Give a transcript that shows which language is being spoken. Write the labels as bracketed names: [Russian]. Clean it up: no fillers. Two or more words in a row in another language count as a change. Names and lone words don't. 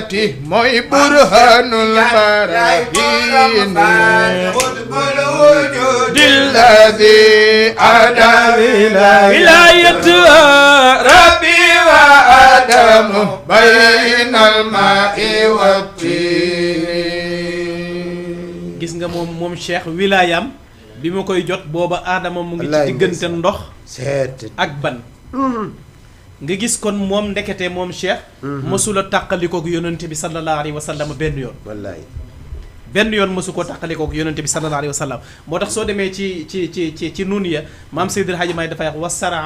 [Arabic] موي برهان البراهين قطب الوجود الذي أدى ولايته ربي وآدم بين الماء والتين [Wolof] gis nga moom Cheikh wilaayam bi ma koy jot booba aadama mu ngi ci diggante ndox ak ban nga gis kon moom ndekete moom Cheikh mësula tàqalikook yonente bi [Arabic] صلى الله عليه وسلم [Wolof] benn yoon wallaay benn yoon mësu ko tàqalikook yonente bi [Arabic] صلى الله عليه وسلم [Wolof] moo tax soo demee ci nun ya maam Seydil Hadji Maay dafay wax wasaraa